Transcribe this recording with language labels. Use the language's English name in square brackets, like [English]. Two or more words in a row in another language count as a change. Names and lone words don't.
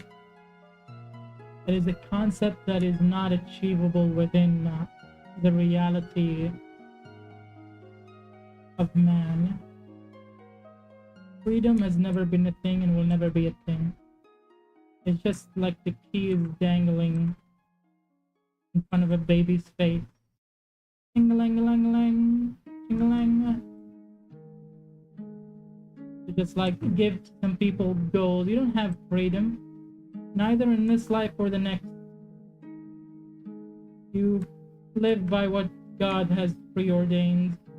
[English] It is a concept that is not achievable within the reality of man. Freedom has never been a thing and will never be a thing. It's just like the keys dangling in front of a baby's face. Ching-a-lang-a-lang-a-lang, ching-a-lang. To just like give some people goals. You don't have freedom, neither in this life or the next. You live by what God has preordained.